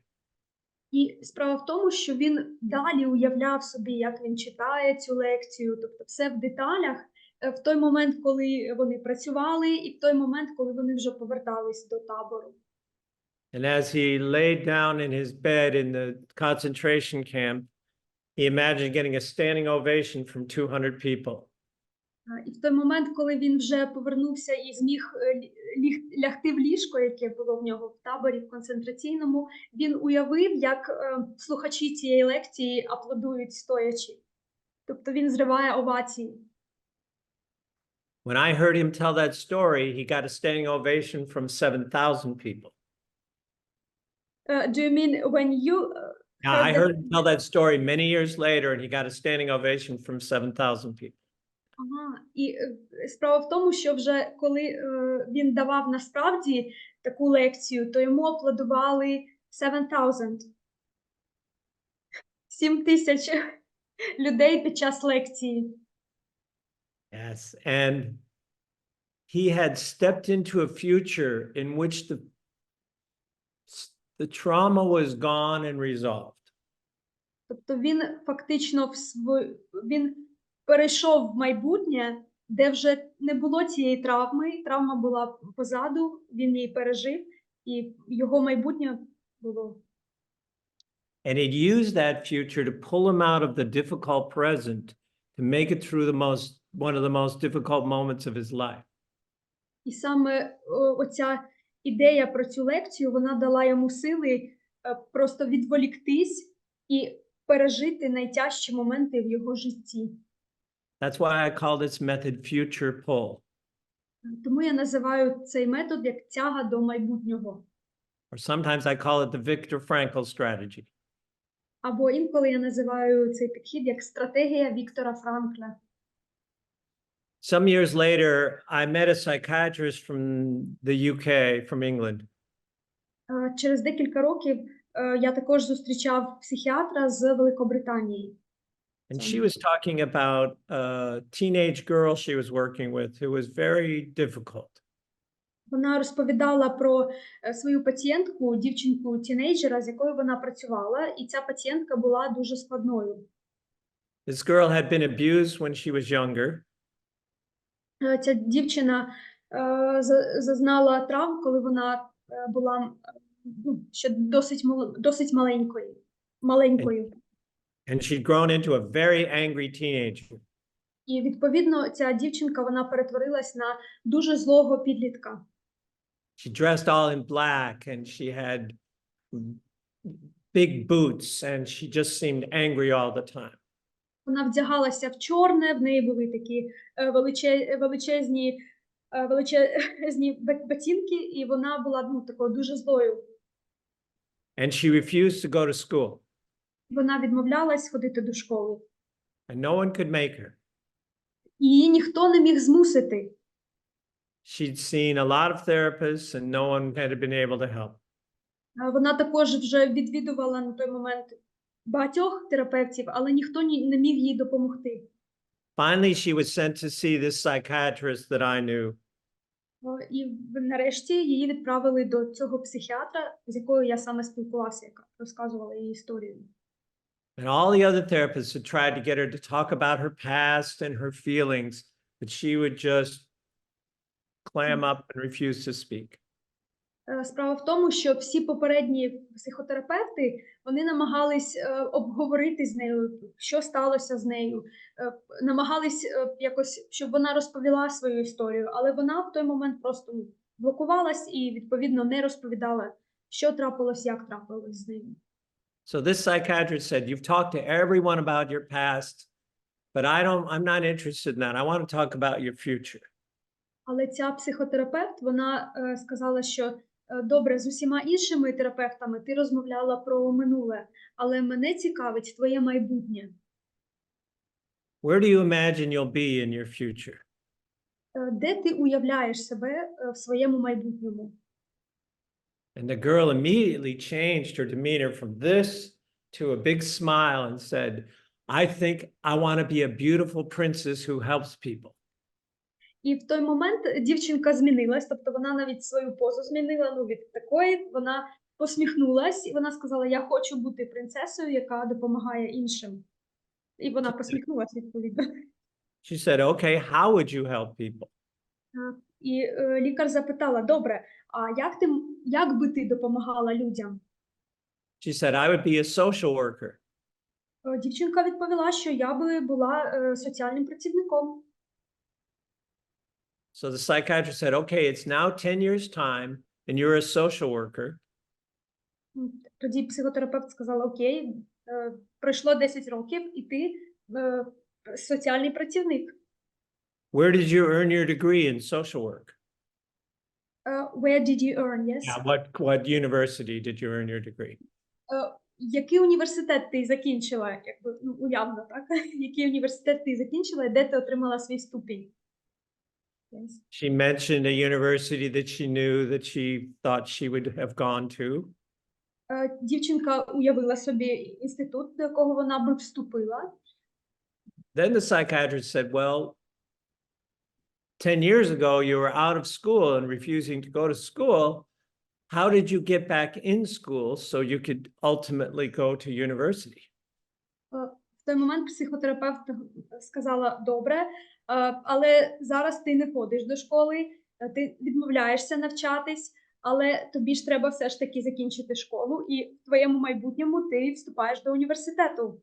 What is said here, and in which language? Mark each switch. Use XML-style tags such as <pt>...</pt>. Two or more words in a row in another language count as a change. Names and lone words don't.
<uk>І справа в тому, що він далі уявляв собі, як він читає цю лекцію, тобто все в деталях, в той момент, коли вони працювали, і в той момент, коли вони вже повертались до табору.</uk> <en>And as he laid down in his bed in the concentration camp, he imagined getting a standing ovation from 200 people.</en> <uk>І в той момент, коли він вже повернувся і зміг лягти в ліжко, яке було в нього в таборі в концентраційному, він уявив, як слухачі цієї лекції аплодують стоячи. Тобто він зриває овації.</uk> <en>When I heard him tell that story, he got a standing ovation from 7,000 people. Do you mean when you Yeah, I heard him tell that story many years later, and he got a standing ovation from 7,000 people.</en> <uk>Ага, і справа в тому, що вже коли він давав насправді таку лекцію, то йому аплодували 7,000. 7,000 людей під час лекції.</uk> <en>Yes, and he had stepped into a future in which the trauma was gone and resolved.</en> <uk>Тобто він фактично він перейшов в майбутнє, де вже не було цієї травми, травма була позаду, він її пережив, і його майбутнє було.</uk> <en>And he'd used that future to pull him out of the difficult present to make it through one of the most difficult moments of his life.</en> <uk>І саме оця ідея про цю лекцію, вона дала йому сили просто відволіктись і пережити найтяжчі моменти в його житті.</uk> <en>That's why I call this method future pull.</en> <uk>Тому я називаю цей метод як тяга до майбутнього.</uk> <en>Or sometimes I call it the Viktor Frankl strategy.</en> <uk>Або інколи я називаю цей підхід як стратегія Віктора Франкла.</uk> <en>Some years later, I met a psychiatrist from the UK, from England.</en> <uk>Через декілька років я також зустрічав психіатра з Великобританії.</uk> <en>And she was talking about a teenage girl she was working with who was very difficult.</en> <uk>Вона розповідала про свою пацієнтку, дівчинку-тінейджера, з якою вона працювала, і ця пацієнтка була дуже складною.</uk> <en>This girl had been abused when she was younger.</en> <uk>Ця дівчина зазнала травм, коли вона була ще досить маленькою.</uk> <en>And she'd grown into a very angry teenager.</en> <uk>І, відповідно, ця дівчинка, вона перетворилась на дуже злого підлітка.</uk> <en>She dressed all in black and she had big boots and she just seemed angry all the time.</en> <uk>Вона вдягалася в чорне, в неї були такі величезні ботинки, і вона була такою дуже злою.</uk> <en>And she refused to go to school.</en> <uk>Вона відмовлялась ходити до школи.</uk> <en>And no one could make her.</en> <uk>Її ніхто не міг змусити.</uk> <en>She'd seen a lot of therapists and no one had been able to help.</en> <uk>Вона також вже відвідувала на той момент багатьох терапевтів, але ніхто не міг їй допомогти.</uk> <en>Finally, she was sent to see this psychiatrist that I knew.</en> <uk>І нарешті її відправили до цього психіатра, з якою я саме спілкувався, яка розказувала її історію.</uk> <en>And all the other therapists had tried to get her to talk about her past and her feelings, but she would just clam up and refuse to speak.</en> <uk>Справа в тому, що всі попередні психотерапевти, вони намагались обговорити з нею, що сталося з нею, намагались якось, щоб вона розповіла свою історію, але вона в той момент просто блокувалась і, відповідно, не розповідала, що трапилось, як трапилось з нею.</uk> <en>So this psychiatrist said, you've talked to everyone about your past, but I'm not interested in that. I want to talk about your future.</en> <uk>Але ця психотерапевт, вона сказала, що добре, з усіма іншими терапевтами ти розмовляла про минуле, але мене цікавить твоє майбутнє.</uk> <en>Where do you imagine you'll be in your future?</en> <uk>Де ти уявляєш себе в своєму майбутньому?</uk> <en>And the girl immediately changed her demeanor from this to a big smile and said, I think I want to be a beautiful princess who helps people.</en> <uk>І в той момент дівчинка змінилась, тобто вона навіть свою позу змінила, від такої, вона посміхнулась, і вона сказала, я хочу бути принцесою, яка допомагає іншим. І вона посміхнулась, відповідно.</uk> <en>She said, okay, how would you help people?</en> <uk>І лікар запитала, добре, а як би ти допомагала людям?</uk> <en>She said, I would be a social worker.</en> <uk>Дівчинка відповіла, що я би була соціальним працівником.</uk> <en>So the psychiatrist said, okay, it's now 10 years' time and you're a social worker.</en> <uk>Тоді психотерапевт сказала, окей, пройшло 10 років і ти соціальний працівник.</uk> <en>Where did you earn your degree in social work? Where did you earn, yes? Yeah, what university did you earn your degree?</en> <uk>Який університет ти закінчила? Уявно, так? Який університет ти закінчила і де ти отримала свій ступінь?</uk> <en>Yes. She mentioned a university that she knew that she thought she would have gone to.</en> <uk>Дівчинка уявила собі інститут, до якого вона би вступила.</uk> <en>Then the psychiatrist said, well, 10 years ago, you were out of school and refusing to go to school. How did you get back in school so you could ultimately go to university?</en> <uk>В той момент психотерапевт сказала, добре, але зараз ти не ходиш до школи, ти відмовляєшся навчатись, але тобі ж треба все ж таки закінчити школу, і в твоєму майбутньому ти вступаєш до університету.</uk>